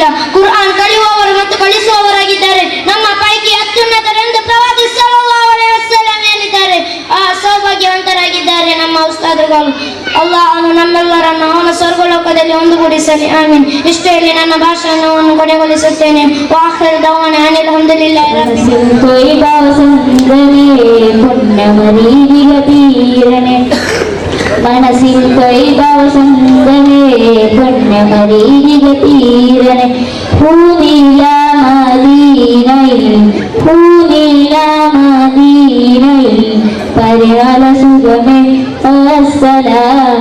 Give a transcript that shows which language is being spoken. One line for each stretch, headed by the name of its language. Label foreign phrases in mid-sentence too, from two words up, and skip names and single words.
Kannada: ಕುರ್ಆನ್ ಕಲಿಯುವವರು ಮತ್ತು ಕಲಿಸುವವರಾಗಿದ್ದಾರೆ. ನಮ್ಮ ಪೈಕಿ ಅತ್ಯುನ್ನತರೆಂದು ಪ್ರವಾದಿ
Arabic: صلى الله عليه وسلم
Kannada: ಹೇಳಿದ್ದಾರೆ. ಆ ಸೌಭಾಗ್ಯವಂತರಾಗಿದ್ದಾರೆ ನಮ್ಮ ಉಸ್ತಾದುಗಳು. ಅಲ್ಲಾಹನು ನಮ್ಮೆಲ್ಲರನ್ನು ಅವನ ಸ್ವರ್ಗಲೋಕದಲ್ಲಿ ಒಂದುಗೂಡಿಸಲಿ, ಆಮೀನ್. ಇಷ್ಟು ಹೇಳಿ ನನ್ನ ಭಾಷಣವನ್ನು ಕೊನೆಗೊಳಿಸುತ್ತೇನೆ.
Arabic: وآخر دعوانا أن الحمد لله
Malayalam: മനസ്സിൽ തൊയ്ബവസന്തമേ പൊന്നമരീക തീരനെ പൂനീല മദീനയിൽ പരിമള സുഖമേ അസ്സലാം.